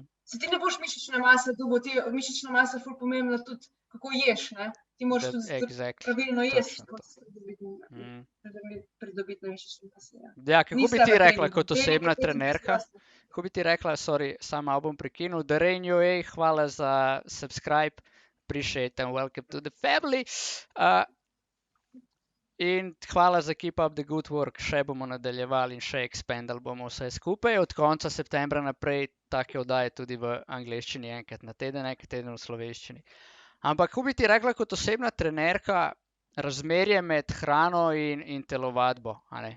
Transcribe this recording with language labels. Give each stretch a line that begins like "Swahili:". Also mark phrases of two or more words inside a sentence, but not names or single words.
Slovenian: Se ti ne boš mišična masa dobil, ti mišična masa je ful pomembna tudi, kako ješ, ne. Ti moraš tudi pravilno jesti, pridobiti na mišični masi, ja. Ja, kako bi ti rekla kot osebna trenerka? Kako bi ti rekla, sorry, samo malo bom prekinil, Darren UA, hvala za subscribe,
English: appreciate and welcome to the family.
Slovenian: In hvala za
English: keep up the good work,
Slovenian: še bomo nadaljevali in še expandali bomo vse skupaj. Od konca septembra naprej take oddaje tudi v angleščini, enkrat na teden, enkrat teden v slovenščini. Ampak kako bi ti rekla kot osebna trenerka razmerje med hrano in telovadbo, a ne?